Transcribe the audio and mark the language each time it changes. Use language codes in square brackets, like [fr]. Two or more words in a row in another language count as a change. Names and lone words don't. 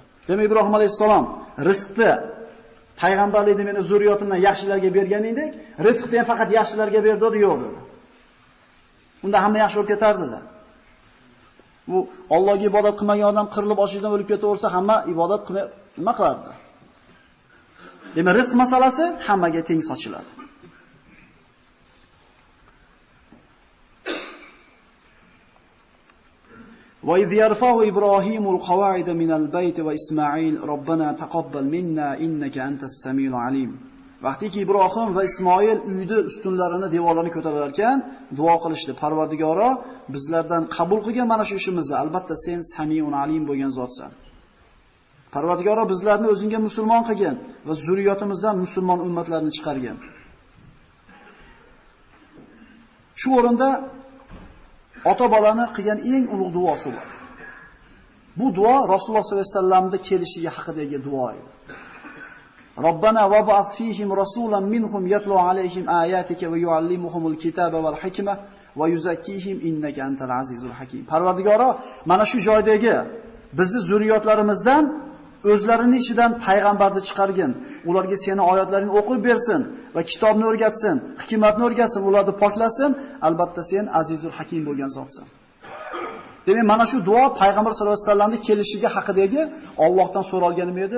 [uz] Demak, Ibrohim alayhisalom rizqni payg'ambarlikni meni zurriyotimdan yaxshilarga berganingdek, rizqni ham faqat yaxshilarga berdi, yo'q dedi. Unda hamma yaxshi bo'lib ketardi dedi. Bu Allohga ibodat qilmagan odam qirilib ochlikdan o'lib ketaversa, hamma ibodat qilmay nima qilardi? Demak, rizq masalasi hammaga teng sochiladi. [ar] وَإِذْ يَرْفَعُ إِبْرَاهِيمُ الْقَوَاعِدَ مِنَ الْبَيْتِ وَإِسْمَاعِيلُ رَبَّنَا تَقَبَّلْ مِنَّا إِنَّكَ أَنْتَ السَّمِيعُ الْعَلِيمُ. [uz] Vaqtiki Ibrohim va Ismoil uyni ustunlarini, devorlarini ko'tarar ekan, duo qilishdi. Parvardigoro, bizlardan qabul qilgan mana shu ishimizni. Albatta sen [ar] سميع عليم [uz] bo'lgan zotsan. Parvardigoro, bizlarni o'zingga musulmon qilgin va zurriyotimizdan musulmon ummatlarni chiqargin. Shu o'rinda ota-bolani qilgan eng ulug' duosi bor. Bu duo Rasululloh [ar] صلى الله عليه وسلم [uz] kelishiga haqidagi duo edi. [ar] ربنا وابعث فيهم رسولا منهم يتلو عليهم آياتك ويعلمهم الكتاب والحكمة ويزكيهم إنك أنت العزيز الحكيم. [uz] Parvardigoro, mana shu joydagi bizni zurriyotlarimizdan o'zlarining ichidan payg'ambarni chiqargin. Ularga seni oyatlaringni o'qib bersin va kitobni o'rgatsin, hikmatni o'rgatsin, ularni poklasin. Albatta sen [ar] العزيز الحكيم [uz] bo'lgan zotsan. Demak, mana shu duo payg'ambar [ar] صلى الله عليه وسلم [uz] kelishiga haqidagi Allohdan so'ralgan nima edi?